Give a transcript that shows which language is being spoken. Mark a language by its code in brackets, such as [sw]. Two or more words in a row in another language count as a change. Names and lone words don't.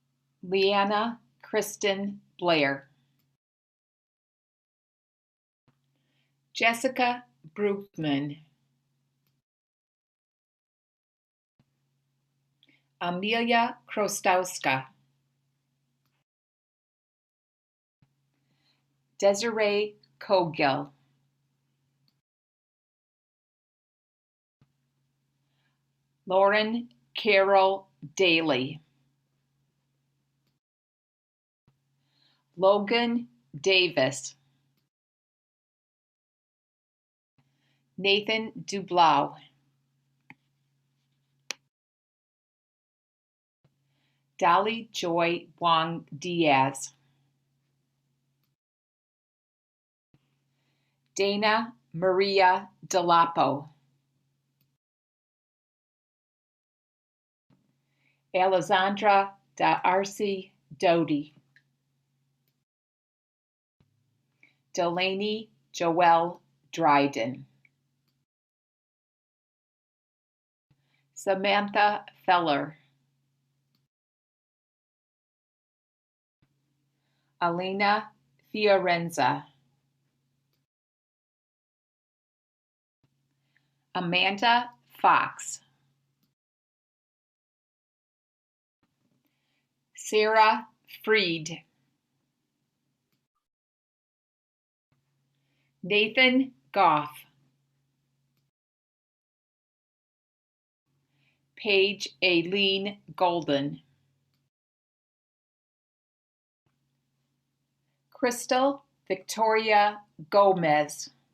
[en] Leanna Kristen Blair. Jessica Brookman, Amelia Krostowska, Desiree Cogill, Lauren Carol Daly, Logan Davis, Nathan Dublau, Dolly Joy Wong Diaz, Dana Maria Delapo, Alessandra D'Arcy Doty, Delaney Joelle Dryden, Samantha Feller, Alina Fiorenza, Amanda Fox, Sarah Freed, Nathan Goff, Paige Aileen Golden, Crystal Victoria Gomez,